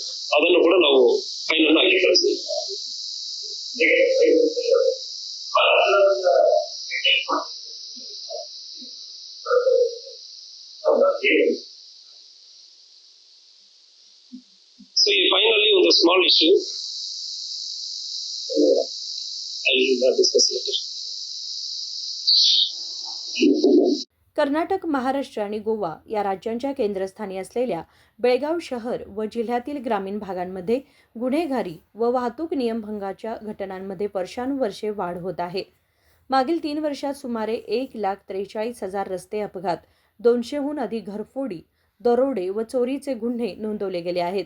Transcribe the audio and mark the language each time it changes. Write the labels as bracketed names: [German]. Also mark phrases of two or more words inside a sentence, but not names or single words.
[Kannada] ಅದನ್ನು ಕೂಡ ನಾವು ಫೈನ್ ಅನ್ನು ಹಾಕಿ ಕಳಿಸ್ತೀವಿ. ಸೊ ಈ ಫೈನಲಿ ಒಂದು [English] small issue discuss later. [Marathi] कर्नाटक, महाराष्ट्र आणि गोवा या राज्यांच्या केंद्रस्थानी असलेल्या बेळगाव शहर व जिल्ह्यातील ग्रामीण भागांमध्ये गुन्हेगारी व वाहतूक नियमभंगाच्या घटनांमध्ये वर्षानुवर्षे वाढ होत आहे. मागील 3 वर्षात सुमारे 1,43,000 रस्ते अपघात, 200हून अधिक घरफोडी, दरोडे व चोरीचे गुन्हे नोंदवले गेले आहेत.